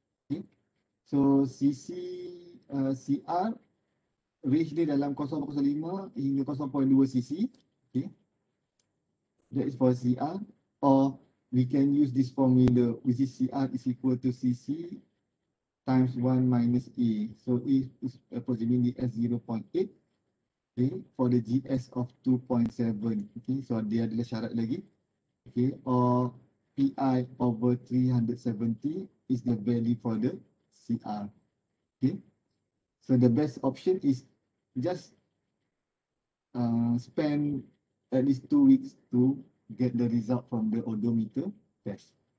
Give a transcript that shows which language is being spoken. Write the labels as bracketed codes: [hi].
[en] Okay, so CC CR range [ms] dia dalam [en] 0.05 hingga 0.2 cc. Okay, that is for CR. Or we can use this formula, which is CR is equal to CC times 1 minus A. So A is approximately as 0.8. Okay, for the GS of 2.7. [ms] Okay, so dia adalah syarat lagi. [en] Okay, or PI over 370 is the value for the CR. Okay, so the best option is just spend at least 2 weeks to get the result from the odometer test.